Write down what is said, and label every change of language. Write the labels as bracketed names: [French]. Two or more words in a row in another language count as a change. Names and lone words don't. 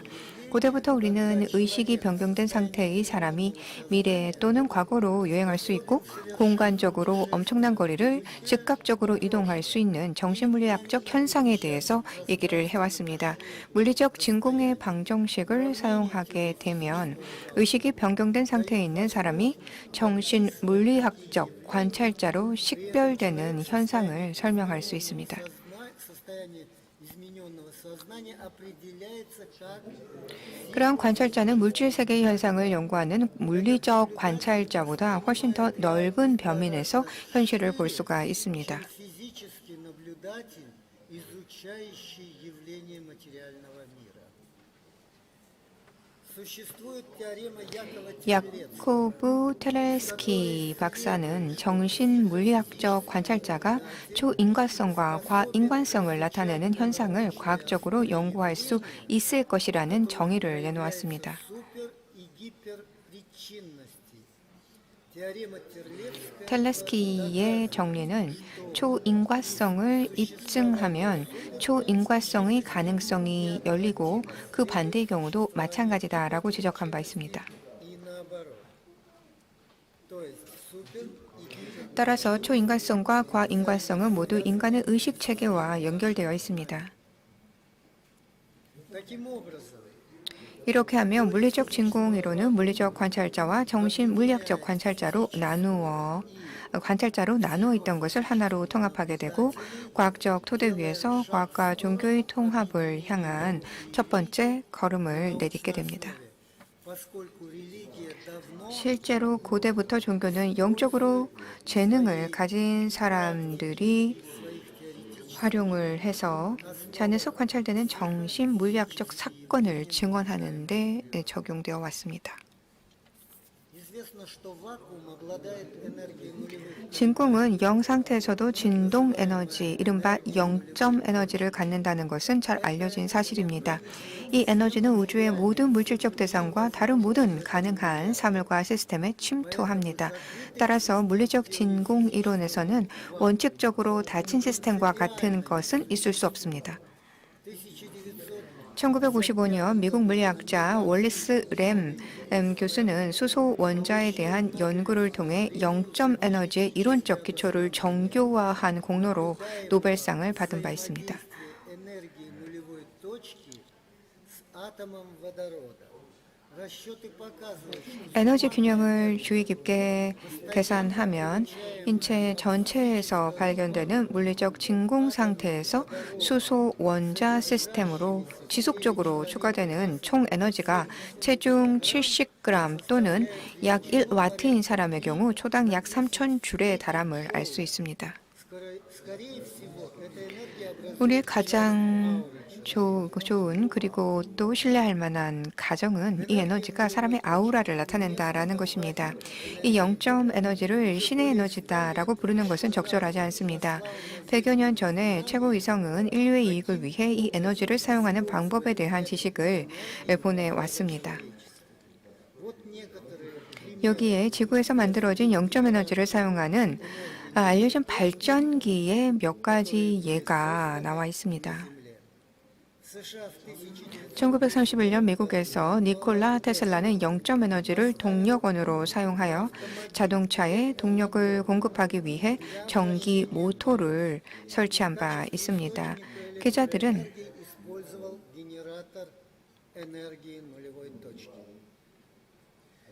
[Korean] 고대부터 우리는 의식이 변경된 상태의 사람이 미래 또는 과거로 여행할 수 있고 공간적으로 엄청난 거리를 즉각적으로 이동할 수 있는 정신물리학적 현상에 대해서 얘기를 해왔습니다. 물리적 진공의 방정식을 사용하게 되면 의식이 변경된 상태에 있는 사람이 정신물리학적 관찰자로 식별되는 현상을 설명할 수 있습니다. [Russian] Состояние измененного сознания определяется как [Korean] 그러한 관찰자는 물질 세계의 현상을 연구하는 물리적 관찰자보다 훨씬 더 넓은 범위에서 현실을 볼 수가 있습니다. [Russian] физический наблюдатель, изучающий явления материального мира. Существует теорема Якова-Телецкого. [Korean] 야코브 테레스키 박사는 정신물리학적 관찰자가 초인과성과 과인간성을 나타내는 현상을 과학적으로 연구할 수 있을 것이라는 정의를 내놓았습니다. [Russian] Супер- и гиперпричинности. Теорема Терлецкая [Korean] 텔레스키의 정리는 초인과성을 입증하면 초인과성의 가능성이 열리고 그 반대의 경우도 마찬가지다라고 지적한 바 있습니다. [Russian] и наоборот. То есть супер- и гипер- [Korean] 따라서 초인간성과 과인간성은 모두 인간의 의식 체계와 연결되어 있습니다. [Russian] Таким образом, [Korean] 이렇게 하면 물리적 진공이론은 물리적 관찰자와 정신 물리학적 관찰자로 나누어 있던 것을 하나로 통합하게 되고 과학적 토대 위에서 과학과 종교의 통합을 향한 첫 번째 걸음을 내딛게 됩니다. [Russian] поскольку религия давно [Korean] 실제로 고대부터 종교는 영적으로 재능을 가진 사람들이 활용을 해서 잔에서 관찰되는 정신 물리학적 사건을 증언하는 데 적용되어 왔습니다. [Russian] известно, что вакуум обладает энергией нулевых. [Korean] 진공은 0 상태에서도 진동 에너지, 이른바 0점 에너지를 갖는다는 것은 잘 알려진 사실입니다. 이 에너지는 우주의 모든 물질적 대상과 다른 모든 가능한 사물과 시스템에 침투합니다. 따라서 물리적 진공 이론에서는 원칙적으로 닫힌 시스템과 같은 것은 있을 수 없습니다. 1955년 미국 물리학자 월리스 램 교수는 수소 원자에 대한 연구를 통해 0점 에너지의 이론적 기초를 정교화한 공로로 노벨상을 받은 바 있습니다. [Russian] Энергии нулевой точки с атомом водорода. Расчеты показывают, что [Korean] 에너지 균형을 주의 깊게 계산하면 인체 전체에서 발견되는 물리적 진공 상태에서 수소 원자 시스템으로 지속적으로 추가되는 총 에너지가 체중 70g 또는 약 1와트인 사람의 경우 초당 약 3,000줄에 달함을 알 수 있습니다. [Russian] скорее всего, эта энергия образует [Korean] 우리의 가장 좋은 그리고 또 신뢰할 만한 가정은 이 에너지가 사람의 아우라를 나타낸다라는 것입니다. 이 0점 에너지를 신의 에너지다라고 부르는 것은 적절하지 않습니다. 100여 년 전에 최고위성은 인류의 이익을 위해 이 에너지를 사용하는 방법에 대한 지식을 보내왔습니다. [Russian] вот некоторые [Korean] 여기에 지구에서 만들어진 0점 에너지를 사용하는 알려진 발전기의 몇 가지 예가 나와 있습니다. [Russian] США в 1900 [Korean] 1931년 미국에서 니콜라 테슬라는 0점 에너지를 동력원으로 사용하여 자동차에 동력을 공급하기 위해 전기 모터를 설치한 바 있습니다. 기자들은 [Russian] использовал генератор энергии нулевой точки.